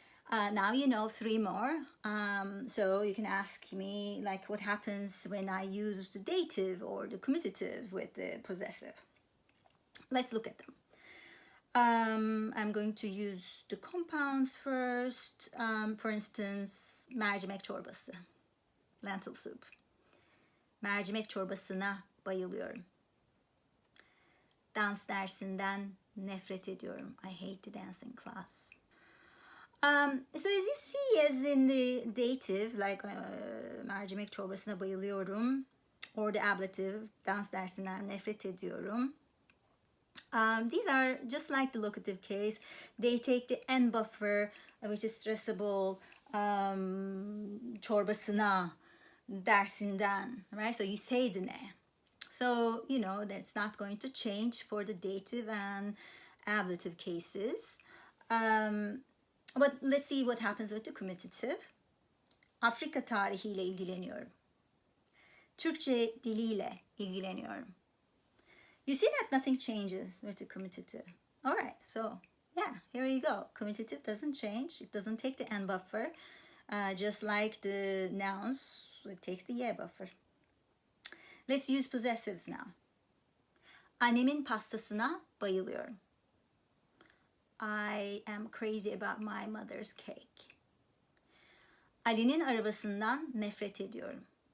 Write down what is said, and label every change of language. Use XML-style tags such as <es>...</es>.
<en>Now you know three more. So you can ask me like what happens when I use the dative or the commutative with the possessive. Let's look at them. I'm going to use the compounds first. For instance,</en> <tr>mercimek çorbası,</tr> <en>lentil soup.</en> <tr>Mercimek çorbasına bayılıyorum. Dans dersinden nefret ediyorum.</tr> <en>I hate the dancing class. So as you see, as in the dative, like</en> <tr>mercimek çorbasına bayılıyorum,</tr> <en>or the ablative,</en> <tr>dans dersinden nefret ediyorum.</tr> <en>These are just like the locative case. They take the N buffer, which is stressable, çorbasına, dersinden, right? So you say the ne. So, you know, that's not going to change for the dative and ablative cases. But let's see what happens with the commutative.</en> <tr>Afrika tarihiyle ilgileniyorum. Türkçe diliyle ilgileniyorum.</tr> <en>You see that nothing changes with the commutative. All right, so yeah, here you go. Commutative doesn't change. It doesn't take the N buffer. Just like the nouns, it takes the Y buffer. Let's use possessives now.</en> <tr>Annemin pastasına bayılıyorum.</tr> <en>I am crazy about my mother's cake.</en> <tr>Ali'nin arabasından nefret ediyorum.</tr>